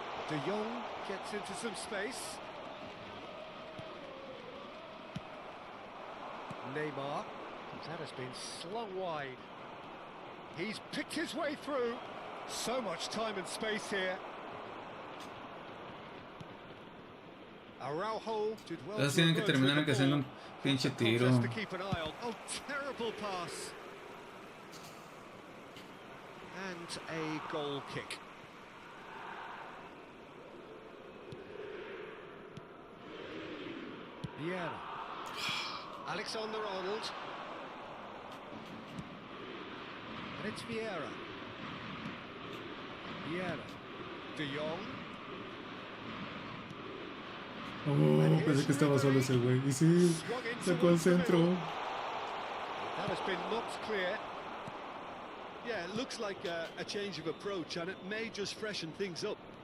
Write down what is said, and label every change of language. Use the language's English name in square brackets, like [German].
[English] De Jong gets into some space. Neymar. That has been slung wide. He's picked his way through. So much time and space here. Araujo did well. [Spanish] Entonces tienen que terminar que haciendo un pinche tiro. [English] To keep an eye on. Oh, terrible pass. And a goal kick. Vieira. Alexander-Arnold. And it's Vieira. Vieira. De Jong. [Spanish] Oh, pensé que estaba solo ese güey. Y sí, sacó al centro. [English] That has been knocked clear. Yeah, it looks like a change of approach, and it may just freshen things up.